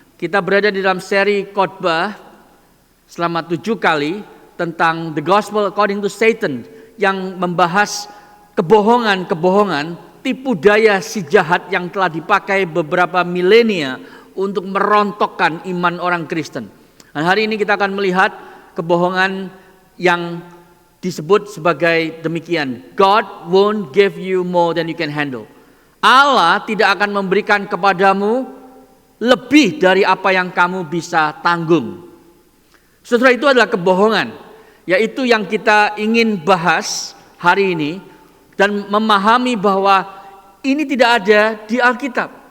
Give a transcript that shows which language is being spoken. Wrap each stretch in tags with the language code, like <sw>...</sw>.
<id>Kita berada di dalam seri khotbah selama 7 kali tentang The Gospel According to Satan, yang membahas kebohongan-kebohongan, tipu daya si jahat yang telah dipakai beberapa milenia untuk merontokkan iman orang Kristen. Dan hari ini kita akan melihat kebohongan yang disebut sebagai demikian.</id> <en>God won't give you more than you can handle.</en> <id>Allah tidak akan memberikan kepadamu lebih dari apa yang kamu bisa tanggung. Saudara, itu adalah kebohongan, yaitu yang kita ingin bahas hari ini dan memahami bahwa ini tidak ada di Alkitab.</id>